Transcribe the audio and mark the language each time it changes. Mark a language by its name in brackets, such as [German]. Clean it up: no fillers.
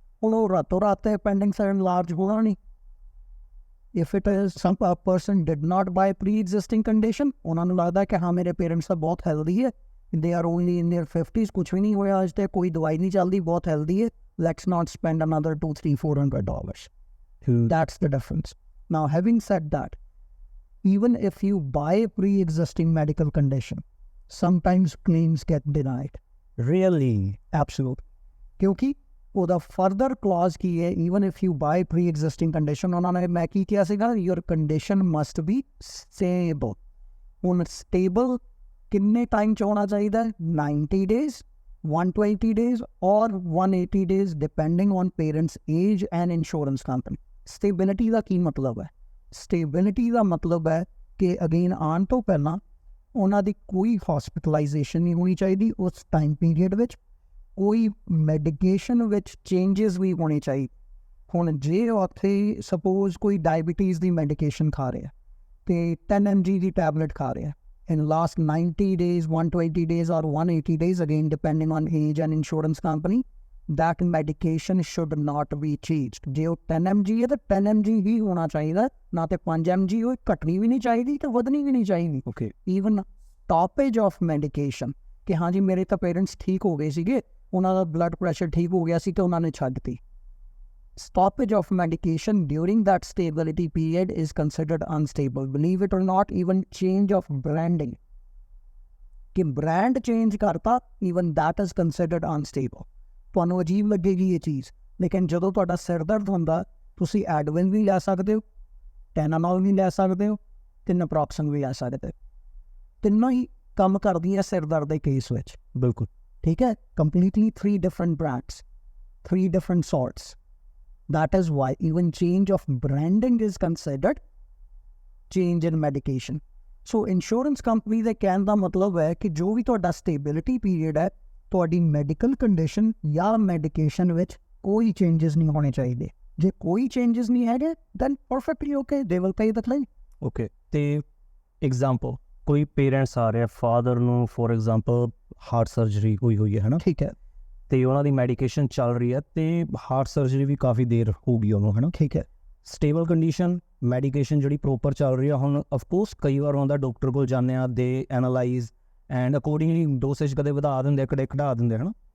[Punjabi] ਹੁਣ ਉਹ ਰਾਤੋਂ ਰਾਤ ਅਪੈਂਡਿਕਸ ਇਨਲਾਰਜ ਹੋਣਾ ਨਹੀਂ। [English] if it is some person did not buy pre existing condition, [Punjabi] ਉਹਨਾਂ ਨੂੰ ਲੱਗਦਾ ਕਿ ਹਾਂ ਮੇਰੇ ਪੇਰੈਂਟਸ ਤਾਂ ਬਹੁਤ ਹੈਲਦੀ ਹੈ, [English] they are only in their 50s, [Punjabi] ਕੁਛ ਵੀ ਨਹੀਂ ਹੋਇਆ ਅੱਜ ਤੇ, ਕੋਈ ਦਵਾਈ ਨਹੀਂ ਚੱਲਦੀ, ਬਹੁਤ ਹੈਲਦੀ ਹੈ, [English] Let's not spend another $200-400. That's the difference. Now, having said that, even if you buy a pre-existing medical condition, sometimes claims get denied. Really? Absolutely. [Hindi] क्योंकि [Punjabi] ਉਹਦਾ [English] further clause [Punjabi] ਕੀ ਹੈ, [English] even if you buy pre-existing condition, [Punjabi] ਉਹਨਾਂ ਨੇ ਮੈਂ ਕੀ ਕਿਹਾ ਸੀਗਾ, [English] your condition must be stable. [Punjabi] ਹੁਣ stable ਕਿੰਨੇ ਟਾਈਮ 'ਚ ਹੋਣਾ ਚਾਹੀਦਾ ਹੈ? [English] 90 days, 120 days or 180 days depending on parents' age and insurance company. [Punjabi] Stability ਦਾ ਕੀ ਮਤਲਬ ਹੈ? ਸਟੇਬਿਲਿਟੀ ਦਾ ਮਤਲਬ ਹੈ ਕਿ ਅਗੇਨ ਆਉਣ ਤੋਂ ਪਹਿਲਾਂ ਉਹਨਾਂ ਦੀ ਕੋਈ ਹੌਸਪਿਟਲਾਈਜੇਸ਼ਨ ਨਹੀਂ ਹੋਣੀ ਚਾਹੀਦੀ ਉਸ ਟਾਈਮ ਪੀਰੀਅਡ ਵਿੱਚ, ਕੋਈ ਮੈਡੀਕੇਸ਼ਨ ਵਿੱਚ ਚੇਂਜਸ ਵੀ ਹੋਣੇ ਚਾਹੀਦੇ। ਹੁਣ ਜੇ ਉੱਥੇ ਸਪੋਜ਼ ਕੋਈ ਡਾਇਬੀਟੀਜ਼ ਦੀ ਮੈਡੀਕੇਸ਼ਨ ਖਾ ਰਿਹਾ [English] ਤੇ 10 mg ਦੀ tablet ਖਾ ਰਿਹਾ in last 90 days, 120 days or 180 days, again depending on age and insurance company, that medication should not be changed. [Punjabi] ਜੇ ਉਹ 10 mg ਹੈ ਤਾਂ 10 mg ਹੀ ਹੋਣਾ ਚਾਹੀਦਾ, ਨਾ ਤੇ 5 mg ਉਹ ਘਟਣੀ ਵੀ ਨਹੀਂ ਚਾਹੀਦੀ ਤੇ ਵਧਣੀ ਵੀ ਨਹੀਂ ਚਾਹੀਦੀ। [English] okay, even stoppage of medication [Punjabi] ਕਿ ਹਾਂਜੀ ਮੇਰੇ ਤਾਂ ਪੇਰੈਂਟਸ ਠੀਕ ਹੋ ਗਏ ਸੀਗੇ, ਉਹਨਾਂ ਦਾ ਬਲੱਡ ਪ੍ਰੈਸ਼ਰ ਠੀਕ ਹੋ ਗਿਆ ਸੀ ਤੇ ਉਹਨਾਂ ਨੇ ਛੱਡਤੀ। [English] Stoppage of medication during that stability period is considered unstable. Believe it or not, even change of branding, [Hindi] कि brand change करता, [English] even that is considered unstable. [Punjabi] ਤੁਹਾਨੂੰ ਅਜੀਬ ਲੱਗੇਗੀ ਇਹ ਚੀਜ਼, ਲੇਕਿਨ ਜਦੋਂ ਤੁਹਾਡਾ ਸਿਰ ਦਰਦ ਹੁੰਦਾ ਤੁਸੀਂ ਐਡਵਿਨ ਵੀ ਲੈ ਸਕਦੇ ਹੋ, ਟੈਨਾਨੋਲ ਵੀ ਲੈ ਸਕਦੇ ਹੋ ਤੇ ਨੈਪਰੋਕਸਨ ਵੀ ਲੈ ਸਕਦੇ ਹੋ। ਤਿੰਨੋਂ ਹੀ ਕੰਮ ਕਰਦੀਆਂ ਸਿਰ ਦਰਦ ਦੇ ਕੇਸ ਵਿੱਚ। ਬਿਲਕੁਲ ਠੀਕ ਹੈ, [English] completely 3 different brands, 3 different sorts. That is why even change of branding is considered change in medication. [Punjabi] So insurance company ਦੇ ਕਹਿਣ ਦਾ ਮਤਲਬ ਹੈ ਕਿ ਜੋ ਵੀ ਤੁਹਾਡਾ stability period ਹੈ, ਤੁਹਾਡੀ ਮੈਡੀਕਲ ਕੰਡੀਸ਼ਨ ਜਾਂ ਮੈਡੀਕੇਸ਼ਨ ਵਿੱਚ ਕੋਈ ਚੇਂਜਸ ਨਹੀਂ ਹੋਣੇ ਚਾਹੀਦੇ। ਜੇ ਕੋਈ ਚੇਂਜਸ ਨਹੀਂ ਹੈਗੇ [English] then perfectly okay, they will pay the claim. Okay. [Punjabi] ਤੇ ਐਗਜ਼ਾਮਪਲ ਕੋਈ ਪੇਰੈਂਟਸ ਆ ਰਿਹਾ, ਫਾਦਰ ਨੂੰ ਫੋਰ ਐਗਜ਼ਾਮਪਲ ਹਾਰਟ ਸਰਜਰੀ ਹੋਈ ਹੈ ਨਾ, ਠੀਕ ਹੈ, ਤੇ ਉਹਨਾਂ ਦੀ ਮੈਡੀਕੇਸ਼ਨ ਚੱਲ ਰਹੀ ਹੈ ਤੇ ਹਾਰਟ ਸਰਜਰੀ ਵੀ ਕਾਫੀ ਦੇਰ ਹੋ ਗਈ ਉਹਨੂੰ, ਹੈ ਨਾ। ਠੀਕ ਹੈ, ਸਟੇਬਲ ਕੰਡੀਸ਼ਨ, ਮੈਡੀਕੇਸ਼ਨ ਜਿਹੜੀ ਪ੍ਰੋਪਰ ਚੱਲ ਰਹੀ ਆ। ਹੁਣ ਅਫਕੋਰਸ ਕਈ ਵਾਰ ਹੁੰਦਾ ਡਾਕਟਰ ਕੋਲ ਜਾਂਦੇ ਆ, [English] they analyse and accordingly dosage [Punjabi] ਕਦੇ ਵਧਾ ਦਿੰਦੇ, ਕਦੇ ਘਟਾ ਦਿੰਦੇ, ਹੈ ਨਾ।